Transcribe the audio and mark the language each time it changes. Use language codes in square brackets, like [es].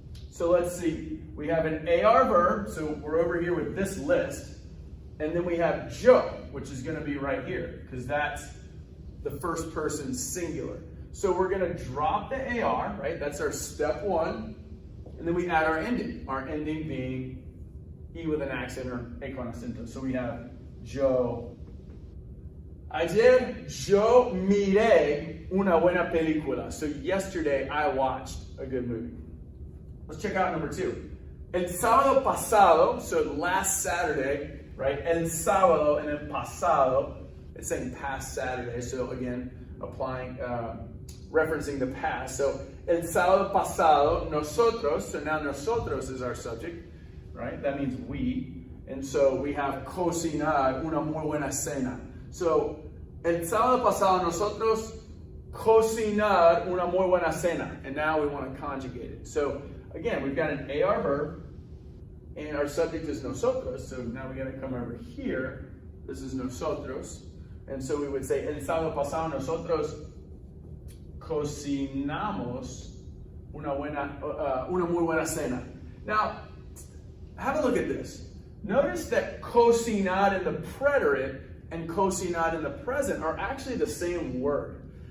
[en] So let's see, we have an AR verb, so we're over here with this list, and then we have yo, which is gonna be right here, because that's the first person singular. So we're gonna drop the AR, right? That's our step one, and then we add our ending being E with an accent or [es] E con acento. [en] So we have yo. [es] Ayer yo miré una buena película. [en] So yesterday I watched a good movie. Let's check out number two. [es] El sábado pasado, [en] so last Saturday, right? [es] El sábado [en] and then pasado, it's saying past Saturday. So again, applying, referencing the past. So [es] el sábado pasado, nosotros, [en] so now nosotros is our subject, right? That means we. And so we have [es] cocinar una muy buena cena. So el sábado pasado nosotros cocinar una muy buena cena. [en] And now we want to conjugate it. So again, we've got an AR verb, and our subject is nosotros, so now we got to come over here. This is nosotros, and so we would say, [es] el sábado pasado nosotros cocinamos una muy buena cena. [en] Now, have a look at this. Notice that cocinar in the preterite and cocinar in the present are actually the same word.